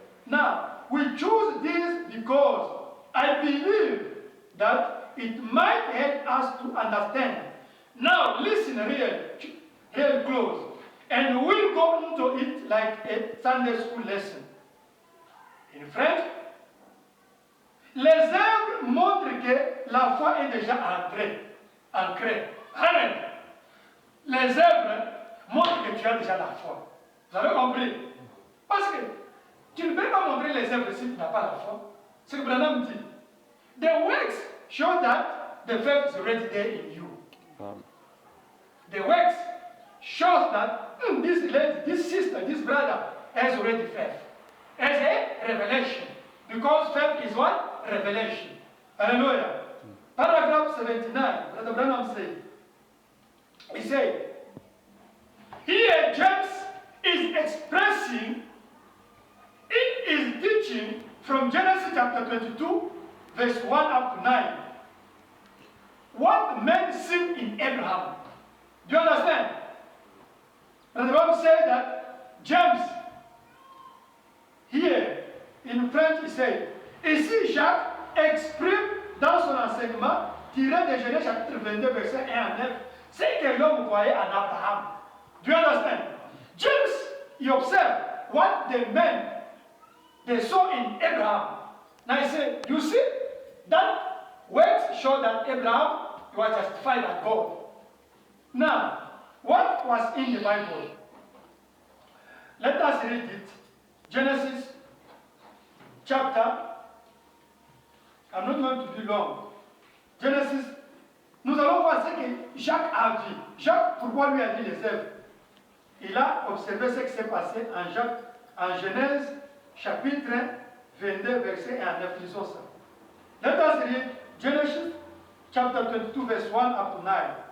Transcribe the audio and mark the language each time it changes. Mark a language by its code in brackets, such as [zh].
[en] Now, we choose this because I believe that it might help us to understand. Now, listen real close. And we'll go into it like a Sunday school lesson. In French, [fr] les œuvres montrent que la foi est déjà ancrée. Amen. Les œuvres montrent que tu as déjà la foi. Vous avez compris? Parce que tu ne peux pas montrer les œuvres si tu n'as pas la foi. C'est ce que Branham dit. [en] The works show that the faith is already there in you. The works shows that this lady, this sister, this brother has already faith. As a revelation. Because faith is what? Revelation. Hallelujah. Paragraph 79, Brother Branham said, he said, here James is expressing in his teaching from Genesis chapter 22, verse 1 up to 9, what men seen in Abraham. Do you understand? Brother Branham said that James, here in French, he said, [fr] ici Jacques exprime dans son enseignement, tiré de Genèse chapitre 22, verset 1 à 9, c'est que l'homme croyait en Abraham. [en] Do you understand? James, he observed what the men, they saw in Abraham. Now he said, you see, that words show that Abraham was justified by God. Now, what was in the Bible? Let us read it. Genesis chapter, I'm not going to be long. [fr] Genesis, nous allons voir ce que Jacques a dit. Jacques, pourquoi lui a dit les œuvres? Il a observé ce qui s'est passé en Genèse chapitre 22, verset 1 à 9. Lisons ça. [en] Let us read Genesis chapter 22, verse 1 up to 9.